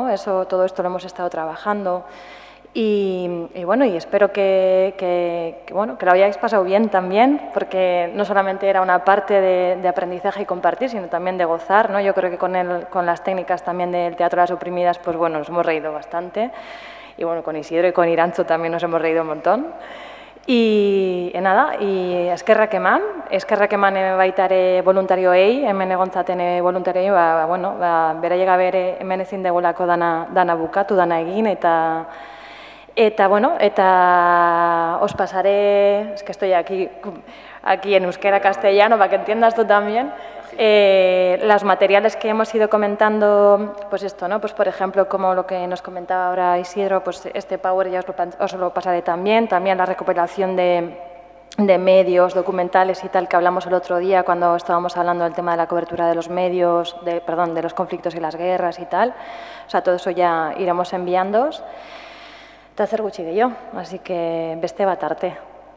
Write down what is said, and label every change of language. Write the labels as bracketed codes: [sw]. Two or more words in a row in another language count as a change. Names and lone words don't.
[es] Todo esto lo hemos estado trabajando. Y bueno, y espero que lo hayáis pasado bien también, porque no solamente era una parte de aprendizaje y compartir, sino también de gozar, ¿no? Yo creo que con las técnicas también del Teatro de las Oprimidas, pues bueno, nos hemos reído bastante. Y bueno, con Isidro y con Irantzu también nos hemos reído un montón. [eu] Y nada, y eskerrak eman baita ere voluntarioei, hemen egontzaten voluntarioei, bueno, beraiek gabe hemen ezin degulako dana bukatu, dana egin, eta bueno, [es] os pasaré, es que estoy aquí en euskera castellano, para que entiendas tú también, los materiales que hemos ido comentando, pues esto, ¿no? Pues por ejemplo, como lo que nos comentaba ahora Isidro, pues este Power ya os lo pasaré también la recuperación de medios, documentales y tal, que hablamos el otro día cuando estábamos hablando del tema de la cobertura de los medios, de los conflictos y las guerras y tal. O sea, todo eso ya iremos enviándoos. [eu] Eta zer gutxi gehiago, [es] así que [eu] beste bat arte.